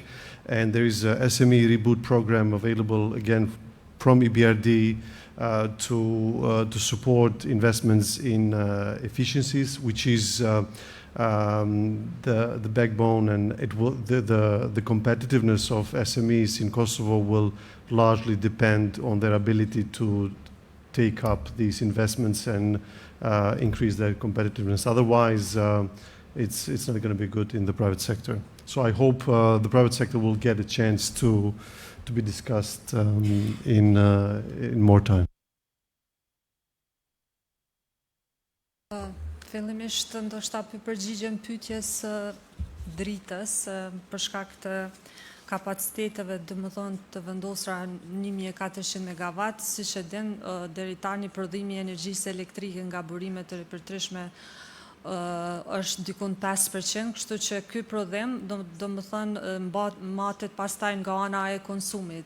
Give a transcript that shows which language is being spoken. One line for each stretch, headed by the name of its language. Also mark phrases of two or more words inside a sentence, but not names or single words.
English: And there is a SME reboot program available again from EBRD to support investments in efficiencies, which is the backbone, and the competitiveness of SMEs in Kosovo will largely depend on their ability to take up these investments and increase their competitiveness. Otherwise, it's not going to be good in the private sector. So I hope the private sector will get a chance to be discussed in more time.
Albanian: Fillimisht ndoshta përgjigjem pyetjes dritës për shkak të kapaciteteve të vendosura 1400 MW, siç e din deri tani prodhimi i energjisë elektrike nga burimet të Ripërtërishme është dikun 5%, kështu që ky prodhim domethënë matet pastaj nga ana e konsumit.